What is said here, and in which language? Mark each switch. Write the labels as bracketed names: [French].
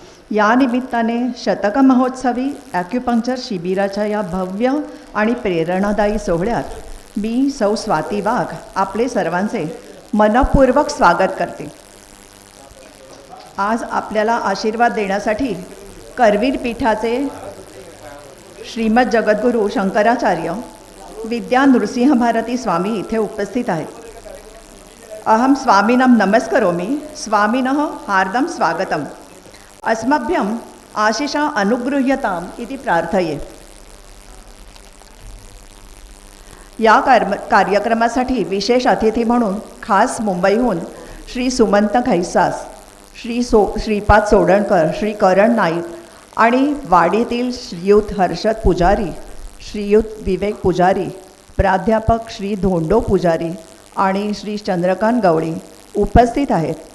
[Marathi] या निमित्ताने शतक महोत्सवी ॲक्युपंक्चर शिबिराच्या या भव्य आणि प्रेरणादायी सोहळ्यात मी सौ स्वाती वाघ आपले सर्वांचे मनपूर्वक स्वागत करते. आज आपल्याला आशीर्वाद देण्यासाठी करवीर पीठाचे श्रीमद जगद्गुरू शंकराचार्य विद्या नृसिंह भारती स्वामी इथे उपस्थित आहेत. [Sanskrit] अहम स्वामिनं नमस्करोमि. स्वामिनः हार्दं स्वागतम्. अस्मभ्यं आशिषा अनुगृह्यताम् इति प्रार्थये. [Marathi] या कार्यक्रमासाठी विशेष अतिथी म्हणून खास मुंबईहून श्री सुमंत खैसास, श्रीपाद सोडणकर, श्री करण नाईक आणि वाडीतील श्रीयुत हर्षद पुजारी, श्रीयुत विवेक पुजारी, प्राध्यापक श्री धोंडो पुजारी आणि श्री चंद्रकांत गवळी उपस्थित आहेत.